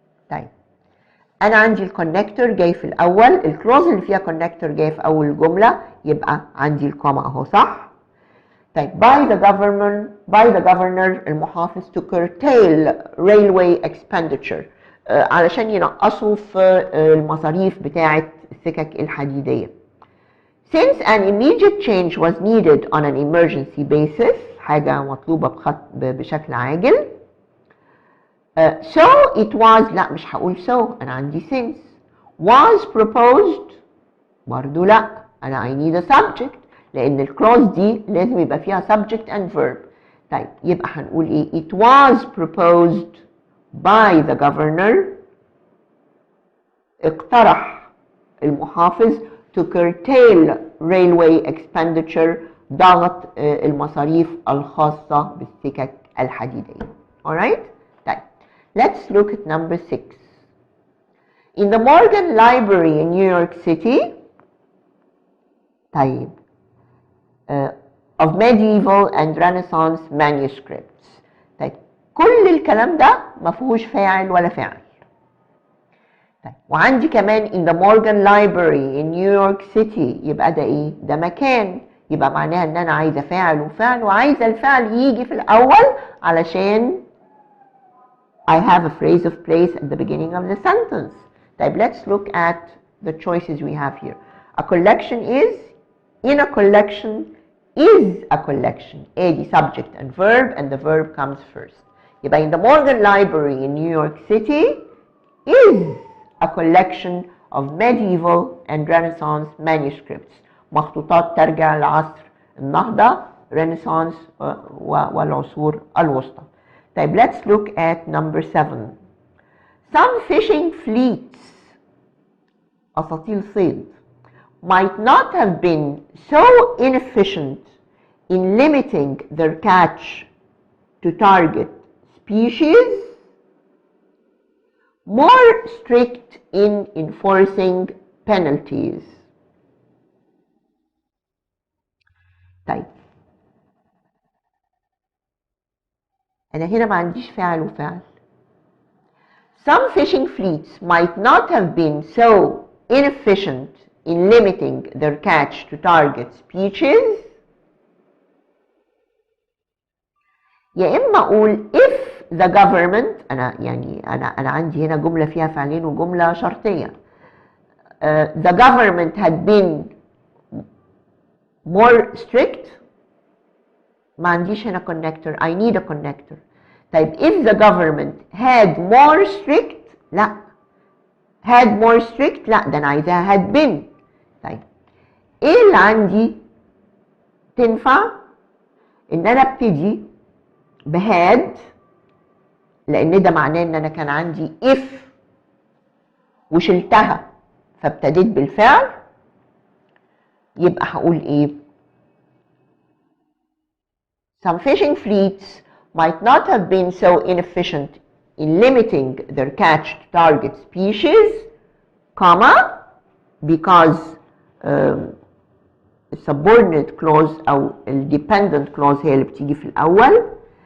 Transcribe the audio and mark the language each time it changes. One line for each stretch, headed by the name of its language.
Arabic: طيب انا عندي الكونكتور جاي في الاول، الكلوز اللي فيها كونكتور جاي في اول الجمله، يبقى عندي الكوما اهو صح. طيب
English: by the governor
Arabic: المحافظ
English: to curtail railway expenditure،
Arabic: علشان ينقصوا في المصاريف بتاعه السكك الحديديه.
English: Since an immediate change was needed on an emergency basis،
Arabic: حاجه مطلوبه بشكل عاجل.
English: So it was،
Arabic: لا مش هقول
English: so،
Arabic: انا عندي
English: since. Was proposed
Arabic: برضو لا، انا
English: I need a subject،
Arabic: لان الكلوز دي لازم يبقى فيها
English: subject and verb.
Arabic: طيب يبقى هنقول ايه؟
English: it was proposed by the governor،
Arabic: اقترح المحافظ
English: to curtail railway expenditure،
Arabic: ضغط المصاريف الخاصة بالسكك الحديدية.
English: alright؟ طيب let's look at number 6. In the Morgan Library in New York City، طيب of medieval and Renaissance manuscripts.
Arabic: طيب كل الكلام ده ما فيهوش فاعل ولا فعل. طيب وعندي كمان
English: in the Morgan Library in New York City،
Arabic: يبقى ده ايه؟ ده مكان، يبقى معناها ان انا عايزه فاعل وفعل، وعايزه الفعل يجي في الاول علشان
English: I have a phrase of place at the beginning of the sentence. طيب let's look at the choices we have here. A collection is، in a collection is a collection. ادي subject and verb and the verb comes first. يبقى in the Morgan Library in New York City is a collection of medieval and Renaissance manuscripts.
Arabic: مخطوطات ترجع لعصر النهضة، رينيسانس والعصور الوسطى.
English: طيب let's look at number 7. Some fishing fleets،
Arabic: أساطيل صيد،
English: might not have been so inefficient in limiting their catch to target species, more strict in enforcing penalties.
Arabic: طيب أنا هنا ما عنديش فاعل وفعل.
English: Some fishing fleets might not have been so inefficient in limiting their catch to target species.
Arabic: يا إما أقول
English: if the government،
Arabic: أنا عندي هنا جملة فيها فعلين وجملة شرطية.
English: The government had been more strict.
Arabic: ما عنديش هنا connector.
English: I need a connector. طيب if the government had more strict، لا. had more strict، لا،
Arabic: ده أنا عايزاها
English: had been.
Arabic: طيب إيه اللي عندي تنفع؟ إن أنا ابتدي بهاد، لأن ده معناه إن أنا كان عندي if وشلتها فابتديت بالفعل.
English: يبقى هقول إيه؟ Some fishing fleets might not have been so inefficient in limiting their catch to target species, comma, because subordinate clause أو dependent clause هي اللي بتيجي في الأول.